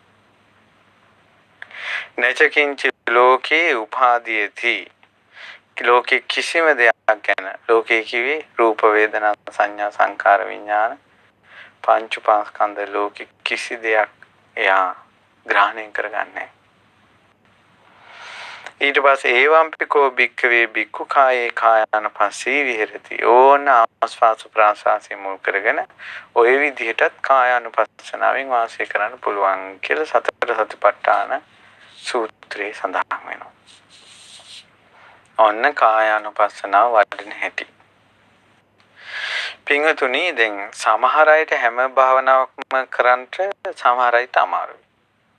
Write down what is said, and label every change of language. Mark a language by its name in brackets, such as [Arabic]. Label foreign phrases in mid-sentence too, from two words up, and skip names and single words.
[Pali] නචකින්ච ලෝකේ උපාදීයති [Sinhala] ලෝකේ කිසිම දෙයක් ගැන ලෝකේ කිවි රූප වේදනා සංඥා සංකාර විඥාන පංච උපාස්කන්ධ ලෝකේ කිසි දෙයක් එයා ග්‍රහණය කරගන්නේ. ඊට පස්සේ [Pali] ඒවම්පිකෝ භික්ඛවේ භික්ඛු කායේ කායානුපස්සී විහෙරති. [Sinhala] ඕන ආස්වාස ප්‍රාස්වාසය මුල් කරගෙන ওই විදිහටත් කායානුපස්සනාවෙන් වාසය කරන්න පුළුවන් කියලා සතර සතිපට්ඨාන සූත්‍රයේ සඳහන් වෙනවා. ඔන්න කායානුපස්සනාව වඩන හැටි. පින්වතුනි දැන් සමහර අයට හැම භාවනාවක්ම කරන්නට සමහර අයට අමාරුයි.